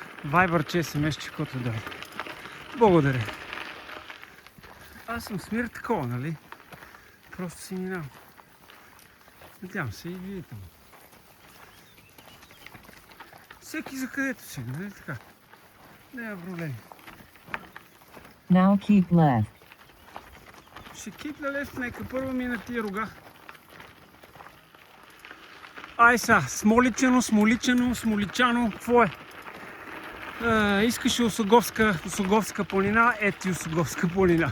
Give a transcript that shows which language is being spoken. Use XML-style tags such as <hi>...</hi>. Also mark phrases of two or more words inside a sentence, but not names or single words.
<bg>Viber, че SMS, каквото да е. Благодаря. Аз съм Смир такова, нали? Просто си минавам. Надявам се и вие там. Всеки за където си, нали така? Няма проблем.</bg> <en>Now keep left.</en> <bg>Ще кипля лев, нека първо мина тия рога. Ай са, смоличано, какво е? Искаше Осоговска планина, ети Осоговска планина.</bg>